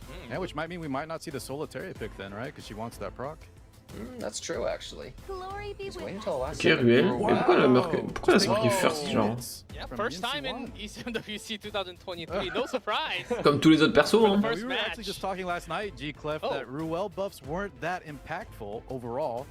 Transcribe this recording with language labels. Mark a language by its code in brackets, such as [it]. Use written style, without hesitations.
[fr] Yeah, which might mean we might not see the Solitaria pick then, right? Because she wants that proc. That's true, actually. He's waiting until the last Ok, Ruel. Mais pourquoi elle a marqué? Pourquoi elle a marqué first, genre? [en] Yeah, first time in E7WC 2023, no surprise. [fr] Comme tous les autres persos, hein. [en] We were actually just talking last night, G-Clef, that Ruel buffs weren't that impactful overall.